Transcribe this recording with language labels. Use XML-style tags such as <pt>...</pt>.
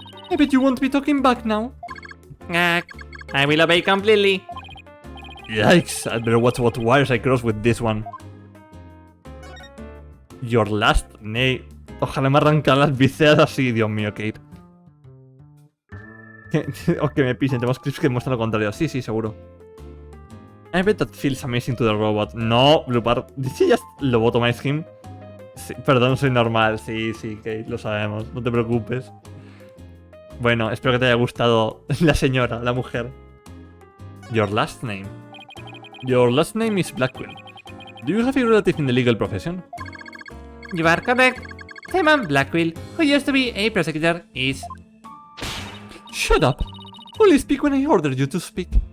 <en>I bet you won't be talking back now. Gag. I will obey completely. Yikes, I better watch what wires I cross with this one. Your last name.</en> <es>Ojalá me arrancan las vísceras así, Dios mío, Kate. O que me pisen, tenemos clips que muestran lo contrario. Sí, seguro.</es> <en>I bet that feels amazing to the robot. No, Blue Did she just lobotomize him?</en> <es>Sí, perdón, soy normal. Sí, Kate, lo sabemos. No te preocupes. Bueno, espero que te haya gustado la señora, la mujer.</es> <en>Your last name. Your last name is Blackquill. Do you have a relative in the legal profession? You are correct. Simon Blackquill, who used to be a prosecutor, is... Shut up! Only speak when I order you to speak.</en>